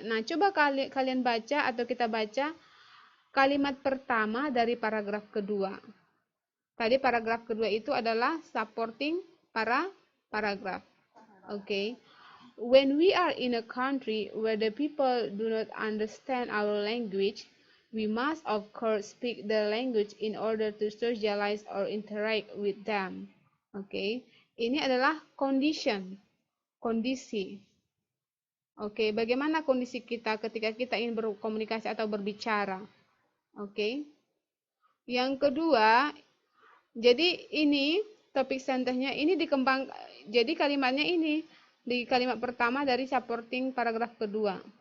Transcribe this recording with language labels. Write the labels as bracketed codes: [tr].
[id] Nah, coba kalian baca atau kita baca kalimat pertama dari paragraf kedua. Tadi paragraf kedua itu adalah supporting paragraph. Okay. [en] When we are in a country where the people do not understand our language, we must of course speak the language in order to socialize or interact with them. Okay. [id] Ini adalah condition, kondisi. Oke, bagaimana kondisi kita ketika kita ingin berkomunikasi atau berbicara? Oke. Yang kedua, jadi ini topik sentence-nya ini dikembang, jadi kalimatnya ini di kalimat pertama dari supporting paragraf kedua.